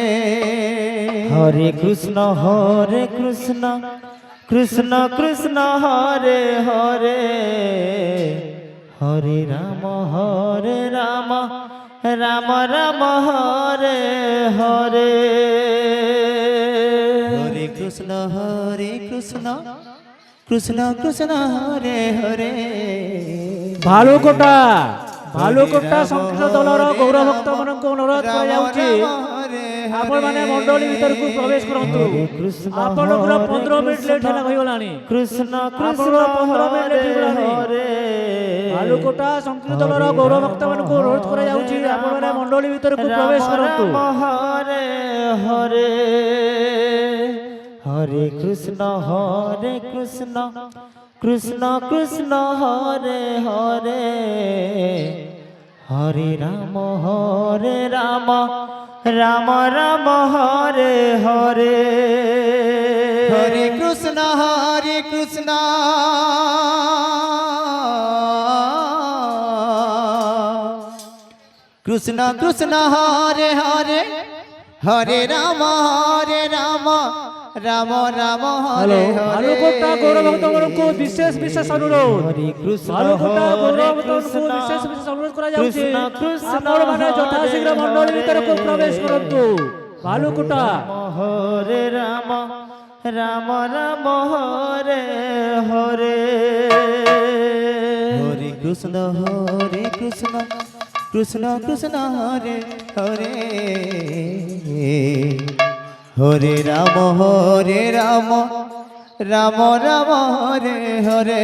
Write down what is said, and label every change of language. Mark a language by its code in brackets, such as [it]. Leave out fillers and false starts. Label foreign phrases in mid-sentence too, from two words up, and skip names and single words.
[sa] হরে কৃষ্ণ কৃষ্ণ কৃষ্ণ হরে হরে হরে রাম রাম রাম হরে হরে হরে কৃষ্ণ কৃষ্ণ হরে হরে [or] ଭାଲୁକୋଟା ସଂସ୍କୃତ ଦଳର ଗୌରଭକ୍ତ ମାନଙ୍କୁ ଅନୁରୋଧ କରାଯାଉଛି, ଆପଣମାନେ ମଣ୍ଡଳୀ ଭିତରକୁ ପ୍ରବେଶ କରନ୍ତୁ। ଆପଣଙ୍କର 15 ମିନିଟ୍ ଲେଟ୍ ହେଲା ହୋଇଗଲାଣି। কৃষ্ণ ଆପଣଙ୍କର 15 ମିନିଟ୍ ଲେଟ୍ ହୋଇଗଲାଣି। ଭାଲୁକୋଟା ସଂସ୍କୃତ ଦଳର ଗୌରଭକ୍ତ ମାନଙ୍କୁ ଅନୁରୋଧ କରାଯାଉଛି, ଆପଣମାନେ ମଣ୍ଡଳୀ ଭିତରକୁ ପ୍ରବେଶ କରନ୍ତୁ। [sa] হরে হরে হরে কৃষ্ণ কৃষ্ণ কৃষ্ণ হরে হরে হরে রাম রাম রাম হরে হরে হরে কৃষ্ণ কৃষ্ণ কৃষ্ণ হরে হরে হরে রাম রাম রাম হরে হরে [or] ভালুকোটা গৌরভক্তମାନଙ୍କୁ ବିଶେଷ ଅନୁରୋଧ। [sa] হরে কৃষ্ণ [or] ଭାଲୁକୋଟା ଗୌରଭକ୍ତମାନଙ୍କୁ ବିଶେଷ ଅନୁରୋଧ କରାଯାଉଛି, ଆପଣମାନେ ଯଥାଶୀଘ୍ର ମଣ୍ଡଳୀ ଭିତରକୁ ପ୍ରବେଶ କରନ୍ତୁ। ଭାଲୁକୋଟା [sa] হরে রাম রাম হরে হরে হরে কৃষ্ণ কৃষ্ণ হরে হরে হরে রাম রাম হরে হরে